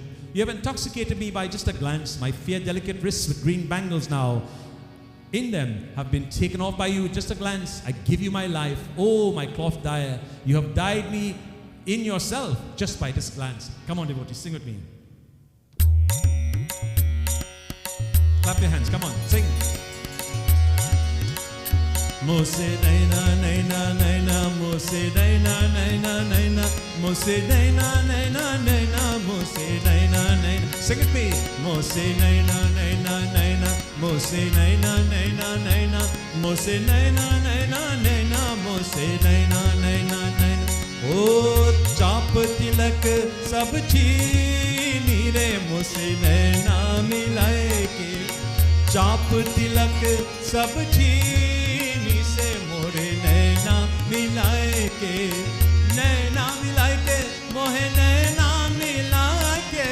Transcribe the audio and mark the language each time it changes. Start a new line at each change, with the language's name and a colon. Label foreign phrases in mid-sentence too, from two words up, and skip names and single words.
English: You have intoxicated me by just a glance. My fair, delicate wrists with green bangles now in them have been taken off by you with just a glance. I give you my life. Oh, my cloth dyer, you have dyed me in yourself just by this glance. Come on, devotees, sing with me. Clap your hands, come on, sing.
Hindi: मोसे नैना नैना नैना, मोसे नैना नैना नैना, मोसे नैना नैना नैना, मोसे नैना नैना.
English: Sing it me.
Hindi: मोसे नैना नैना नैना, मोसे नैना नैना नैना, मोसे नैना नैना नैना, मोसे नैना नैना नैना. Oh, चाप तिलक सब छीनी रे मुझसे नैना मिलाए के. चाप तिलक सब छीनी से मोरे नैना मिलाए के. नैना मिलाए के मोहे नैना मिला के.